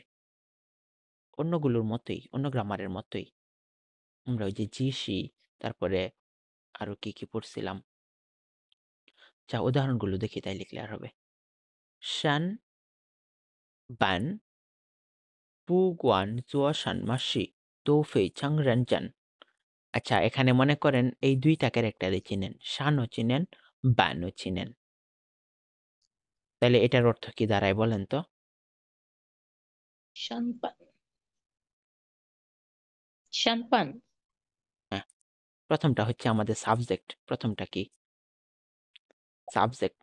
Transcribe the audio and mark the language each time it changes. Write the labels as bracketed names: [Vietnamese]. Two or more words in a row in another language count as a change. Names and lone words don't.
[Bangla] অন্যগুলোর মতোই, অন্য গ্রামারের মতোই আমরা ওই যে জিসি, তারপরে আরো কি পড়ছিলাম। যা উদাহরণগুলো দেখি তাইলে ক্লিয়ার হবে। শান, বান, [Chinese] 不管做什么事都非常认真 [Bangla] আচ্ছা এখানে মনে করেন এই দুইটা ক্যারেক্টারই চিনেন শানও চিনেন বানও চিনেন তাহলে এটার অর্থ কি দাঁড়ায় বলেন তো শানপান শানপান হ্যাঁ প্রথমটা হচ্ছে আমাদের সাবজেক্ট প্রথমটা কি সাবজেক্ট